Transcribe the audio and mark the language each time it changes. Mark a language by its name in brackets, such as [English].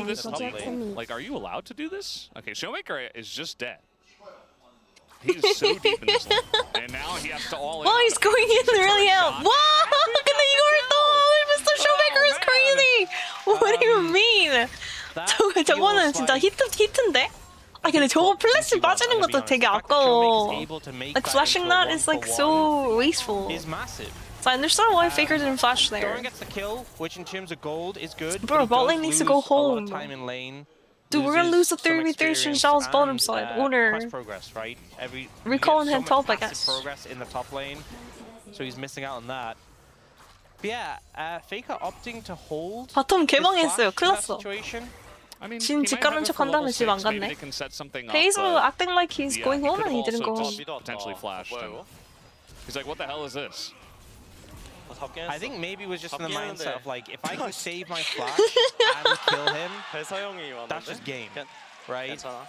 [English] This top lane. Like, are you allowed to do this? Okay, Showmaker is just dead. He's so deep in this lane. And now he has to all in. Oh, he's going in really out. Wow! [Korean] 근데 이걸 또 [English] Mr. Showmaker is crazy! What do you mean? [Korean] 저거는 진짜 히트인데? 아 근데 저거 플래시 빠지는 것도 되게 아까워. [English] Like flashing that is like so wasteful. Is massive. So I understand why Faker didn't flash there. Doran gets the kill, which in terms of gold is good. Bro, bot lane needs to go home. Dude, we're gonna lose the 3v3 Shinzhao's bottom side. Owner. Progress, right? Recall and head top, I guess. Progress in the top lane, so he's missing out on that. But yeah, Faker opting to hold. [Korean] 바텀 개망했어요. 큰일 났어. [English] I mean, [Korean] 진 집 가는 척 한 다음에 집 안 갔네. [English] He's acting like he's going home and he didn't go home. Potentially flashed. He's like, what the hell is this? I think maybe it was just in the mindset of like, if I can save my flash and kill him, that's just game, right?